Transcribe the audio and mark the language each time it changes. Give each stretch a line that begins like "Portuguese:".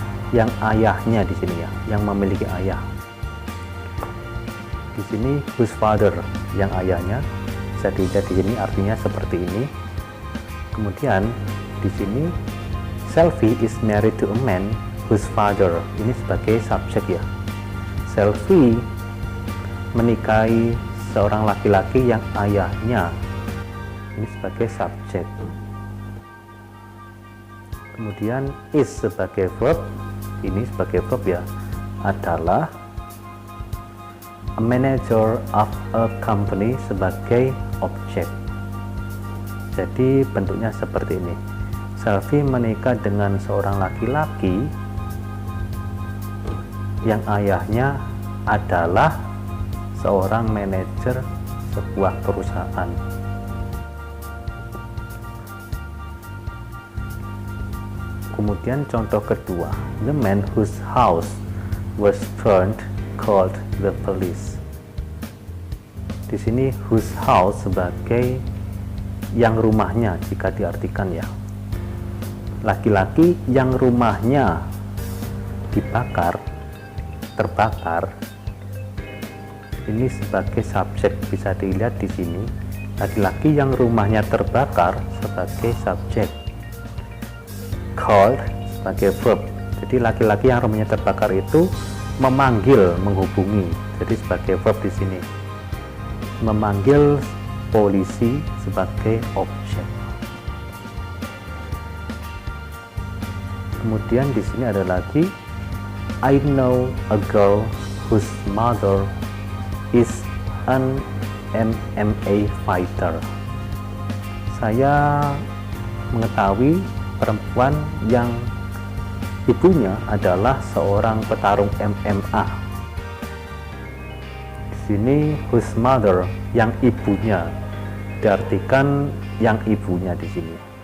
Indonesian: Yang ayahnya di sini ya, yang memiliki ayah. Di sini whose father, yang ayahnya. Bisa dilihat di sini artinya seperti ini.
English: Kemudian di sini Selvi is married to a man whose father.
Indonesian: Ini sebagai subjek ya. Selvi menikahi seorang laki-laki yang ayahnya. Ini sebagai subjek. Kemudian is sebagai verb. Ini sebagai verb ya, adalah
English: a manager of a company
Indonesian: sebagai objek. Jadi bentuknya seperti ini. Selvi menikah dengan seorang laki-laki yang ayahnya adalah seorang manajer sebuah perusahaan. Kemudian contoh kedua,
English: the man whose house was found, called the police.
Indonesian: Di sini whose house sebagai yang rumahnya jika diartikan ya. Laki-laki yang rumahnya dibakar, terbakar. Ini sebagai subjek, bisa dilihat di sini. Laki-laki yang rumahnya terbakar sebagai subjek. Called sebagai verb. Jadi laki-laki yang rumahnya terbakar itu memanggil, menghubungi. Jadi sebagai verb di sini. Memanggil polisi sebagai objek. Kemudian di sini ada lagi,
English: I know a girl whose mother is an MMA fighter.
Indonesian: Saya mengetahui perempuan yang ibunya adalah seorang petarung MMA. Di sini whose mother, yang ibunya, diartikan yang ibunya di sini.